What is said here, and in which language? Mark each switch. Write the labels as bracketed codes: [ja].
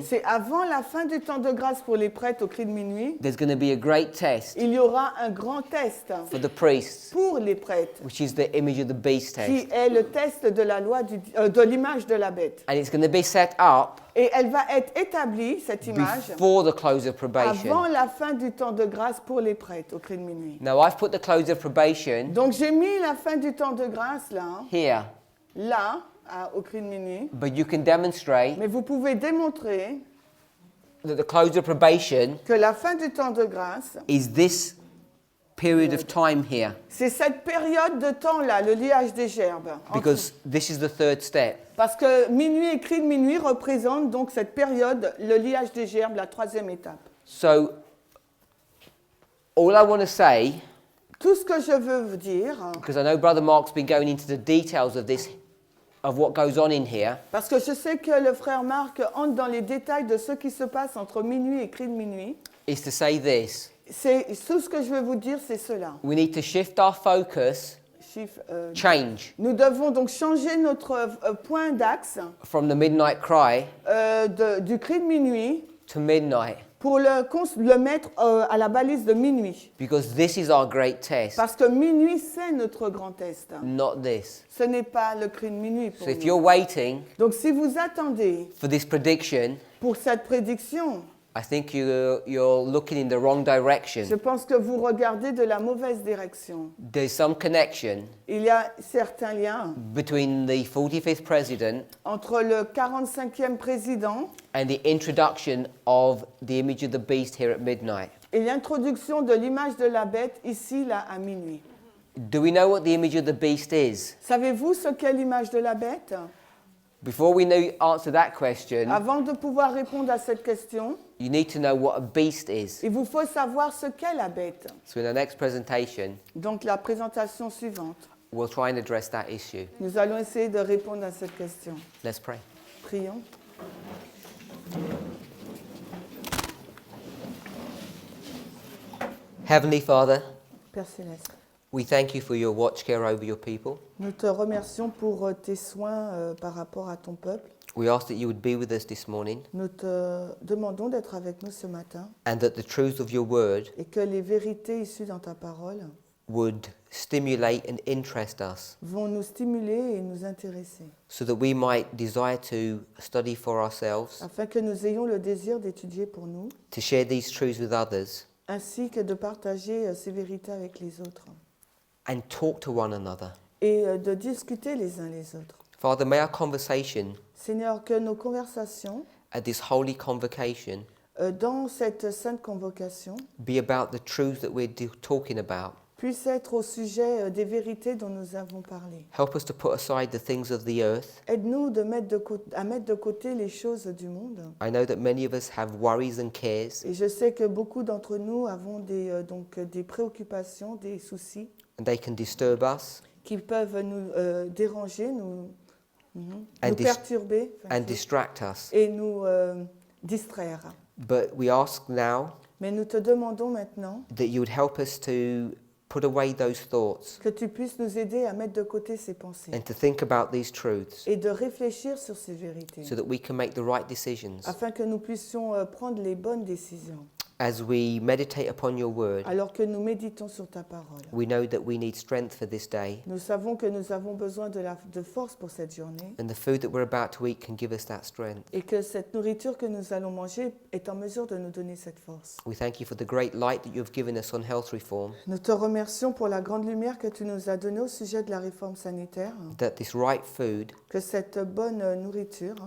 [fr] c'est avant la fin du temps de grâce pour les prêtres au cri de minuit, [en] there's going to be a great test [fr] il y aura un grand test [en] for the priests, [fr] pour les prêtres, [en] which is the image of the beast [fr] qui [en] test. [fr] est le test de la loi de l'image de la bête. [en] And it's going to be set up [fr] Et elle va être établie, cette image, [en] before the close of probation. [fr] avant la fin du temps de grâce pour les prêtres au cri de minuit. [en] Now, I've put the close of probation [fr] Donc j'ai mis la fin du temps de grâce [en] here, [fr] là, au cri de minuit, [en] but you can demonstrate [fr] mais vous pouvez démontrer [en] that the close of probation [fr] que la fin du temps de grâce, [en] is this period of time here, [fr] c'est cette période de temps-là, le liage des gerbes. [en] because this is the third step. [fr] Parce que minuit et cri de minuit représentent donc cette période, le liage des gerbes, la troisième étape. [en] So, all I want to say, [fr] Tout ce que je veux vous dire, [en] because I know Brother Mark's been going into the details of this, of what goes on in here, [fr] parce que je sais que le frère Marc entre dans les détails de ce qui se passe entre minuit et cri de minuit, [en] is to say this. [fr] tout ce que je veux vous dire, c'est cela. [en] We need to shift our focus, change [fr] Nous devons donc changer notre point d'axe [en] from the midnight cry [fr] du cri de minuit [en] to midnight, [fr] pour le mettre à la balise de minuit. [en] because this is our great test, [fr] Parce que minuit, c'est notre grand test. [en] not this. [fr] Ce n'est pas le cri de minuit pour [en] So if [fr] nous. [en] you're waiting [fr] Donc si vous attendez [en] for this prediction, [fr] pour cette prédiction, [en] I think you're looking in the wrong [fr] je [en] direction. [fr] pense que vous regardez de la mauvaise direction. [en] There's some connection [fr] Il y a certains liens [en] between the 45th president [fr] entre le 45e président [en] and the introduction of the image of the beast here at midnight. [fr] et l'introduction de l'image de la bête ici, là, à minuit. [en] Do we know what the image of the beast is? [fr] Savez-vous ce qu'est l'image de la bête? [en] Before we answer that question, [fr] Avant de pouvoir répondre à cette question, [en] you need to know what a beast is. [fr] il vous faut savoir ce qu'est la bête. [en] So in the next presentation, [fr] Donc la présentation suivante, [en] we'll try and address that issue. [fr] nous allons essayer de répondre à cette question. [en] Let's pray. [fr] Prions. [en] Heavenly Father, [fr] Père Céleste, [en] we thank you for your watch care over your people. [fr] nous te remercions pour tes soins par rapport à ton peuple. [en] We ask that you would be with us this morning [fr] Nous te demandons d'être avec nous ce matin [en] and that the truth of your word [fr] et que les vérités issues dans ta parole [en] would stimulate and interest us [fr] vont nous stimuler et nous intéresser, [en] so that we might desire to study for ourselves, [fr] afin que nous ayons le désir d'étudier pour nous, [en] to share these truths with others [fr] ainsi que de partager ces vérités avec les autres [en] and talk to one another. [fr] et de discuter les uns les autres. [en] Father, may our conversation [fr] Seigneur, que nos conversations [en] at this holy convocation [fr] dans cette sainte convocation [en] be about the truths that we're talking about. [fr] puissent être au sujet des vérités dont nous avons parlé. [en] Help us to put aside the things of the earth. [fr] Aide-nous à mettre de côté les choses du monde. [en] I know that many of us have worries and cares, [fr] Et je sais que beaucoup d'entre nous avons des préoccupations, des soucis [en] and they can disturb us [fr] qui peuvent nous déranger, nous [en] and [fr] perturber [en] distract us. [fr] et nous distraire. [en] But we ask now [fr] Mais nous te demandons maintenant [en] that you would help us to put away those thoughts [fr] que tu puisses nous aider à mettre de côté ces pensées [en] and to think about these truths [fr] et de réfléchir sur ces vérités [en] so that we can make the right decisions. [fr] afin que nous puissions prendre les bonnes décisions. [en] As we meditate upon your word, [fr] alors que nous méditons sur ta parole. [en] we know that we need strength for this day, [fr] Nous savons que nous avons besoin de force pour cette journée [en] and the food that we're about to eat can give us that strength. [fr] et que cette nourriture que nous allons manger est en mesure de nous donner cette force. [en] We thank you for the great light that you have given us on health reform, [fr] Nous te remercions pour la grande lumière que tu nous as donnée au sujet de la réforme sanitaire, [en] that this right food [fr] que cette bonne nourriture